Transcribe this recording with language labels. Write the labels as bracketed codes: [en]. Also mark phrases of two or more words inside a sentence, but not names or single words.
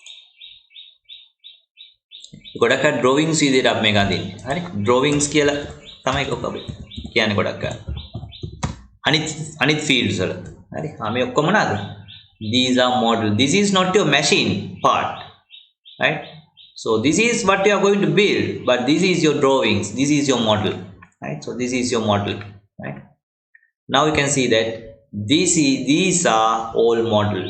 [si] ගොඩක් drawings විදිහට අපි මේක අඳින්නේ. හරි? drawings කියලා තමයි ඔක කියන්නේ ගොඩක් අය. අනිත් fields වල. හරි. මේ ඔක්කොම මොනවාද? [en] These are model. This is not your machine part. Right? So this is what you are going to build, but this is your drawings. This is your model. Right? So this is your model. Right? Now you can see that these are all models.